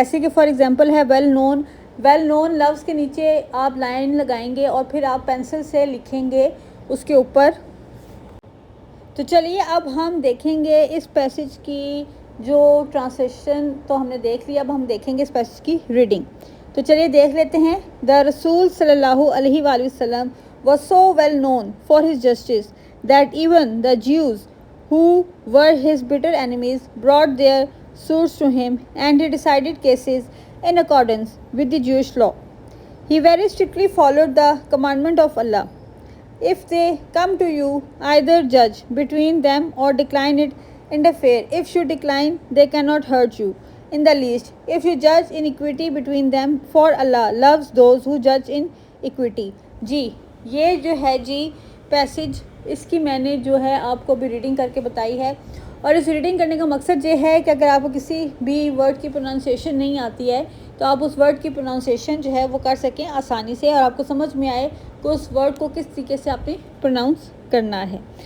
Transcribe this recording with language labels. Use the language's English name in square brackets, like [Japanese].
[Urdu] جیسے کہ [English] for example [Urdu] ہے ویل نون. ویل نون لفظ کے نیچے آپ لائن لگائیں گے اور پھر آپ پینسل سے لکھیں گے اس کے اوپر. تو چلیے اب ہم دیکھیں گے اس پیسج کی جو ٹرانسلیشن تو ہم نے دیکھ لیا, اب ہم دیکھیں گے اس پیسج کی ریڈنگ. تو چلیے دیکھ لیتے ہیں. [English] the رسول [Arabic] صلی اللہ علیہ وآلہ وسلم [English] was so well known for his justice that even the Jews who were his bitter enemies brought their suits to him, and he decided cases in accordance with the Jewish law. He very strictly followed the commandment of Allah. If they come to you, either judge between them or decline it, interfere. If you decline, they cannot hurt you in the least. If you judge in equity between them, for Allah loves those who judge in equity. [Urdu] جی یہ جو ہے جی passage اس کی میں نے جو ہے آپ کو بھی ریڈنگ کر کے بتائی ہے, اور اس ریڈنگ کرنے کا مقصد یہ ہے کہ اگر آپ کو کسی بھی ورڈ کی پروننسیشن نہیں آتی ہے تو آپ اس ورڈ کی پروننسیشن جو ہے وہ کر سکیں آسانی سے, اور آپ کو سمجھ میں آئے کہ اس ورڈ کو کس طریقے سے آپ نے پروناؤنس کرنا ہے.